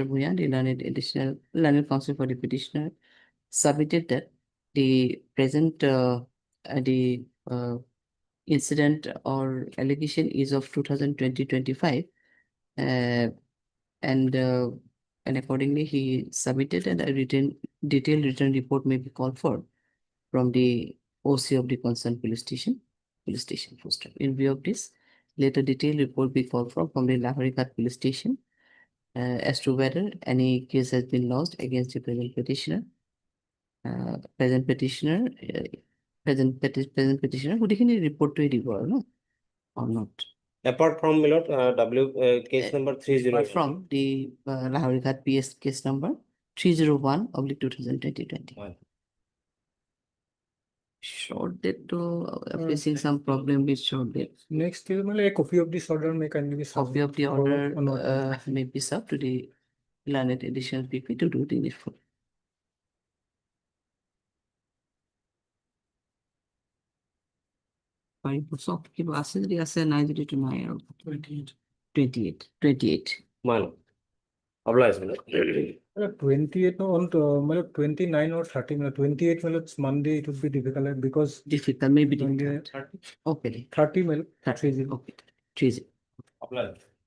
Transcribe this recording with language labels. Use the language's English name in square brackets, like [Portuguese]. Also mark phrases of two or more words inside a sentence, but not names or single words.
[English] Bhuyan, the learned counsel for the petitioner, submitted that the present incident or allegation is of 2020-25, and and accordingly he submitted and a detailed written report may be called for from the OC of the concerned police station full stop. In view of this, let a detailed report be called for from the Lahorighat police station as to whether any case has been lodged against the present petitioner. Present petitioner, present petitioner, গোটেইখিনি report to [Assamese] দিব আৰু [English] no? Or not? Apart from Milord, case number 30. Apart from the Lahorighat PS case number 301/2020. Short date to facing some problem with short date. Next is a copy of this order may kindly be served. Copy of the or order not. may be served to the Lanet Additional PP to do the needful. So, [Assamese] কিবা আছে যদি আছে নাই যদি তো নাই আৰু 28. [English] Malo. Oblige, Milord. 28 no, on 29 or 30 28 it's Monday, it would be difficult because Difficult, maybe difficult. Okay. 30 30. Okay. 30. Oblige.